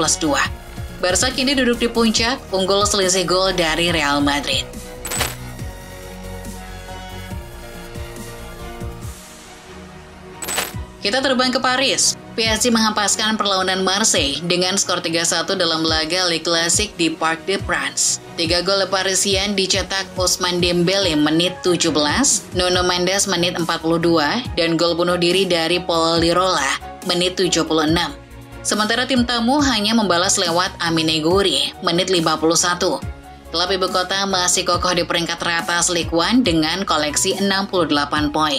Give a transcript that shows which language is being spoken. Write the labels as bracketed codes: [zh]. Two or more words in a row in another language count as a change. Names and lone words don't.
[id] Barca kini duduk di puncak, unggul selisih gol dari Real Madrid. Kita terbang ke Paris. PSG menghempaskan perlawanan Marseille dengan skor 3-1 dalam laga Le Classique di Parc des Princes. 3 gol Parisien dicetak Ousmane Dembélé menit 17, Nuno Mendes menit 42, dan gol bunuh diri dari Paul Lirola menit 76. Sementara tim tamu hanya membalas lewat Amine Gouiri menit 51. Klub ibu kota masih kokoh di peringkat teratas Ligue 1 dengan koleksi 68 poin.